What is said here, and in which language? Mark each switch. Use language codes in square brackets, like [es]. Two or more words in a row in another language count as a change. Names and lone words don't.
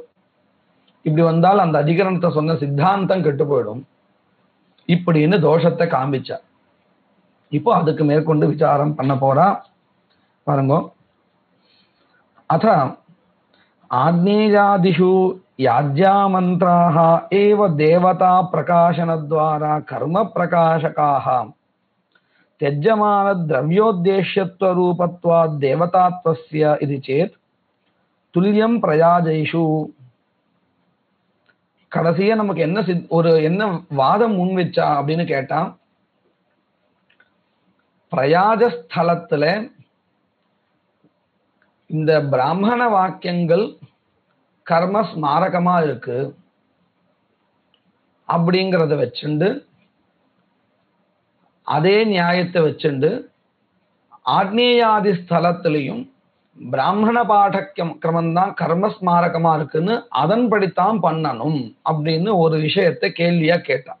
[ta] இப்படி வந்தால் அந்த அதிகரணத்தை சொன்ன சித்தாந்தம் கெட்டு போயிடும் இப்படின்னு தோஷத்தை காமிச்சா. இப்போ அதுக்கு மேற்கொண்டு விசாரம் பண்ண போறா பாருங்க. [sa] अथ आग्नेयादिषु याज्या मन्त्राः एव देवता प्रकाशनद्वारा कर्म प्रकाशकाः त्यज्यमान द्रव्योद्देश्यत्वरूपत्वात् देवतात्वस्य इति चेत् तुल्यं प्रयाजैषु. [ta] கடைசியா நமக்கு என்ன வாதம் முன் வச்சா அப்படின்னு கேட்டா, பிரயாஜஸ்தலத்துல இந்த பிராமண வாக்கியங்கள் கர்ம ஸ்மாரகமா இருக்கு அப்படிங்கிறத வச்சுண்டு, அதே நியாயத்தை வச்சுண்டு ஆக்னேயாதி ஸ்தலத்திலையும் பிராமண பாட கிரமம்தான் கர்மஸ்மாரகமா இருக்குன்னு அதன்படித்தான் பண்ணணும் அப்படின்னு ஒரு விஷயத்தை கேள்வியா கேட்டான்.